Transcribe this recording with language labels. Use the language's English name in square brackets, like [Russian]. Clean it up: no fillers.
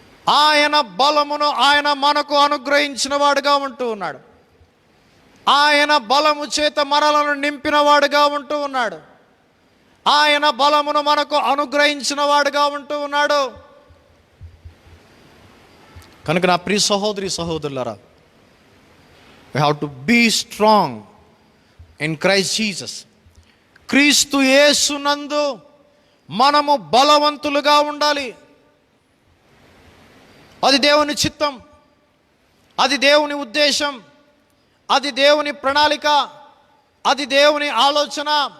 [Telugu] ఆయన బలమును ఆయన మనకు అనుగ్రహించిన వాడుగా ఉంటూ ఉన్నాడు. ఆయన బలము చేత మనలను నింపిన వాడుగా ఉంటూ ఉన్నాడు. ఆయన బలమును మనకు అనుగ్రహించిన వాడుగా ఉంటూ ఉన్నాడు. కనుక నా ప్రియ సహోదరి సహోదరులారా, [English] we have to be strong in Christ Jesus. [Telugu] క్రీస్తు యేసునందు మనము బలవంతులుగా ఉండాలి. అది దేవుని చిత్తం, అది దేవుని ఉద్దేశం, అది దేవుని ప్రణాళిక, అది దేవుని ఆలోచన.